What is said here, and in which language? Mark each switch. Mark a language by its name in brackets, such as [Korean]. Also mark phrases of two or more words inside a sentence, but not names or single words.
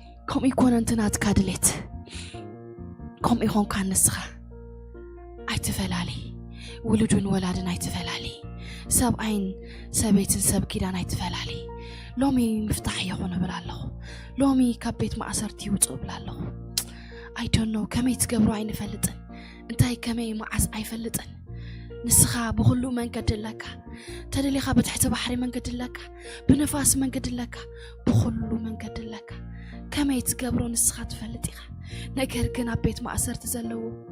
[Tigrinya] ከምኡ ይኮነን። እቲ ናትካ ድሌት ከምኡ ኢኾንካ ንስኻ ኣይትፈላለ። ውሉዱን ወላድን ኣይትፈላለ። ሰብኣይን ሰበይትን ሰብ ኪዳን ኣይትፈላለ። ሎሚ ምፍታሕ ይኹን እብል ኣለኹ። ሎሚ ካብ ቤት ማእሰርቲ ይውፁ እብል ኣለኹ። [English] I don't know [Tigrinya] ከመይ ትገብሮ ኣይንፈልጥን። እንታይ ከመይ መዓስ ኣይፈልጥን። ንስኻ ብኩሉ መንገዲ ኣለካ። ተደሊኻ ብትሕቲ ባሕሪ መንገዲ ኣለካ። ብንፋስ መንገዲ ኣለካ። ብኩሉ መንገዲ ኣለካ። ከመይ ትገብሮ ንስኻ ትፈልጥ ኢኻ። ነገር ግን ኣብ ቤት ማእሰርቲ ዘለዉ